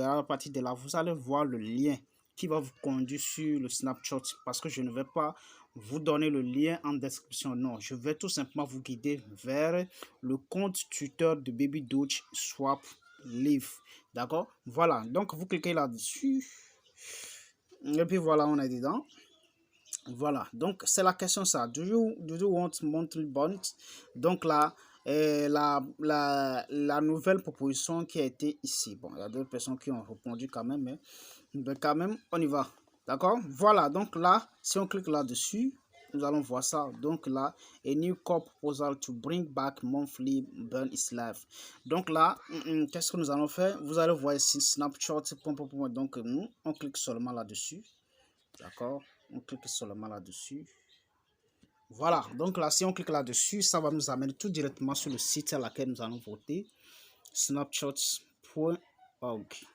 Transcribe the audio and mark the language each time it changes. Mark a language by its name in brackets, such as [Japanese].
[French] À partir de là, vous allez voir le lien qui va vous conduire sur le Snapchat, parce que je ne vais pas vous donner le lien en description. Non, je vais tout simplement vous guider vers le compte Twitter de Baby Doge Swap Live. D'accord? Voilà, donc vous cliquez là-dessus. Et puis voilà, on est dedans. Voilà, donc c'est la question ça. [English] Do you want monthly bonds? [French] Donc là, la nouvelle proposition qui a été ici. Bon, il y a d'autres personnes qui ont répondu quand même, mais quand même, on y va. D'accord? Voilà, donc là, si on clique là-dessus, nous allons voir ça. Donc là, [English] a new core proposal to bring back monthly burn is live. [French] Donc là, qu'est-ce que nous allons faire? Vous allez voir ici Snapchat. Donc on clique seulement là-dessus. D'accord? On clique seulement là-dessus. Voilà, donc là, si on clique là-dessus, ça va nous amener tout directement sur le site à laquelle nous allons voter, snapchat.org.